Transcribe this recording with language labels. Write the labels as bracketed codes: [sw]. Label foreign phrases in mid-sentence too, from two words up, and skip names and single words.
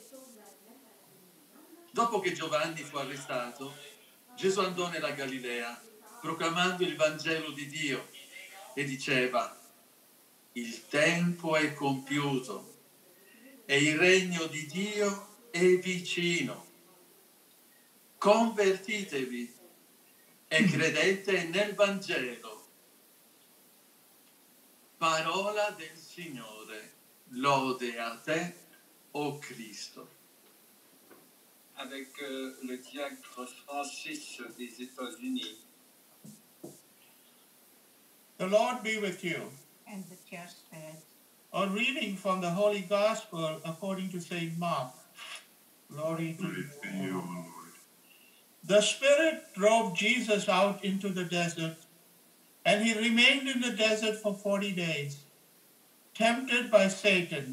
[it] Dopo che Giovanni fu arrestato, Gesù andò nella Galilea, proclamando il Vangelo di Dio e diceva: il tempo è compiuto e il regno di Dio è vicino. Convertitevi e credete nel Vangelo. Parola del Signore, lode a te, o Cristo. [fr] Avec le diacre Francis des États-Unis. [en] The Lord be with you. And with your spirit. A reading from the Holy Gospel according to St. Mark. Glory to you, O Lord. The Spirit drove Jesus out into the desert, and he remained in the desert for 40 days, tempted by Satan.